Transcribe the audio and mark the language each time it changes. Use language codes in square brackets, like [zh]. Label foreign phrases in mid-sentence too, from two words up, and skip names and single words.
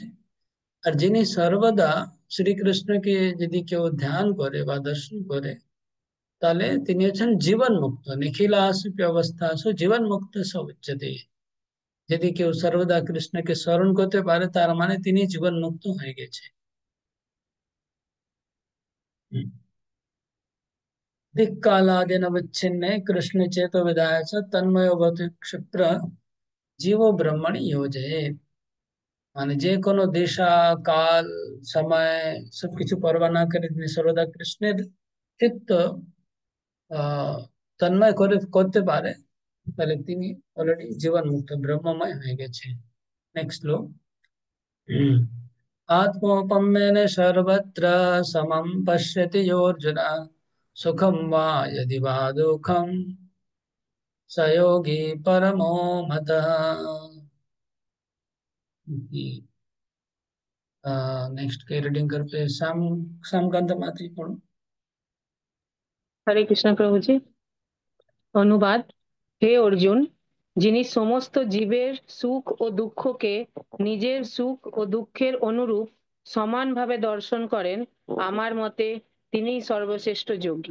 [bn] আর যিনি সর্বদা শ্রীকৃষ্ণকে যদি কেউ ধ্যান করে বা দর্শন করে, তাহলে তিনি হচ্ছেন জীবন মুক্ত। [sa] নিখিলাসুপি অবস্থাসু জীবন মুক্ত স উচ্যতে। [bn] যদি কেউ সর্বদা কৃষ্ণকে স্মরণ করতে পারে, তার মানে তিনি জীবন মুক্ত হয়ে গেছে। [sa] दिक्कालादिनवच्छिन्ने कृष्ण चेतो विधाय च तन्मयो भवति क्षिप्र जीवो ब्रह्मणि योजयेत्। [bn] মানে যে কোনো দিশা, কাল, সময় সবকিছু পরোয়া না করে তিনি সর্বদা কৃষ্ণের চিত্ত আহ তন্ময় করে করতে পারে, তাহলে তিনি অলরেডি জীবন মুক্ত ব্রহ্মময় হয়ে গেছে। নেক্সট শ্লোক। [sa] आत्मोपम्येन सर्वत्र समं पश्यति योऽर्जुन सुखं वा यदि वा दुःखं स योगी परमो मतः। [hi] नेक्स्ट के रीडिंग करते हैं श्यामकांत मात्री पढ़ो। [bn] হরে কৃষ্ণ প্রভুজি। অনুবাদ। হে অর্জুন, যিনি সমস্ত জীবের সুখ ও দুঃখকে নিজের সুখ ও দুঃখের অনুরূপ সমানভাবে দর্শন করেন, আমার মতে তিনিই সর্বশ্রেষ্ঠ যোগী।